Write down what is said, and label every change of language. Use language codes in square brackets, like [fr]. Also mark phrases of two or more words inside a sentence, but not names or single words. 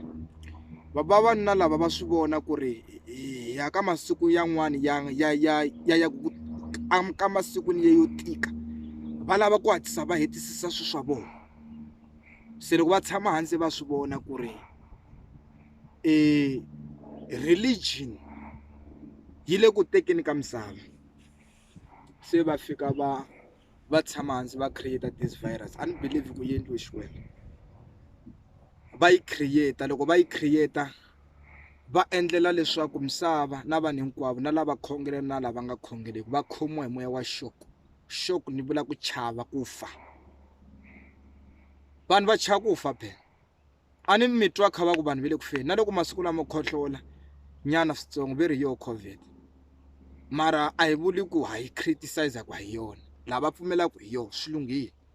[ts] Vavanuna lava va swi vona ku ri ya ka masiku yan'wani ya ka masiku yo tika, va lava ku hatlisa va hetisisa swilo swa vona. Se loko va tshama hansi va swi vona ku ri religion yi le ku tekeni ka misava, se va fika va tshama hansi va [en] create this virus. I don't believe [ts] ku endliwe Xikwembu, va yi create. Loko va yi create va endlela leswaku misava na vanhu hinkwavo na lava khongeleni na lava nga khongeleki va khomiwa hi moya wa shock ni vula ku chava ku fa. Vanhu va chava ku fa phela. A ni mi twa kha va ku vanhu va le ku feni, na loko masiku lama khohlola nyana switsongo ve ri yo COVID, mara a hi vuli ku ha yi criticize ku hi yona, lava pfumelaka hi yona swi lunghile.